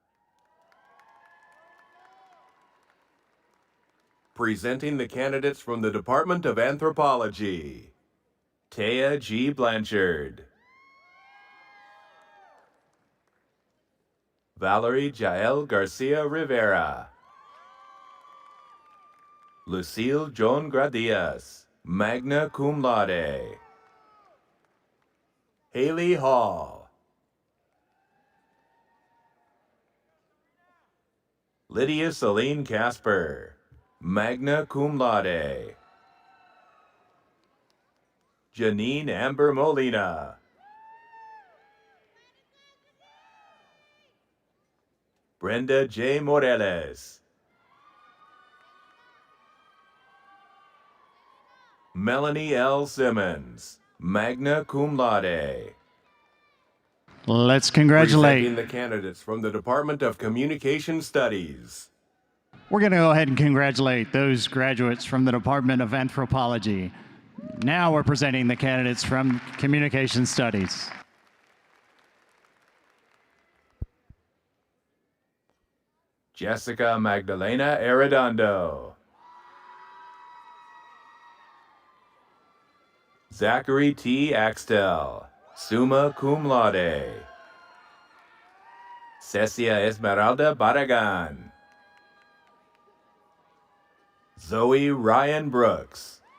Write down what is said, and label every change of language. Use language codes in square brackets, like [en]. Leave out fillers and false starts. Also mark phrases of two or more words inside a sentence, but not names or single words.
[en] Presenting the candidates from the Department of Anthropology. Taya G. Blanchard. Valerie Jael Garcia Rivera. Lucille Joan Gradias, [la] magna cum laude. [en] Haley Hall. Lydia Celine Casper, [la] magna cum laude. [en] Janine Amber Molina. Brenda J. Morales. Melanie L. Simmons, [la] magna cum laude. [en] Let's congratulate. Presenting the candidates from the Department of Communication Studies. We're going to go ahead and congratulate those graduates from the Department of Anthropology. Now we're presenting the candidates from Communication Studies. Jessica Magdalena Arredondo. Zachary T. Axtell, [la] summa cum laude. [en] Cecia Esmeralda Barragan. Zoe Ryan Brooks.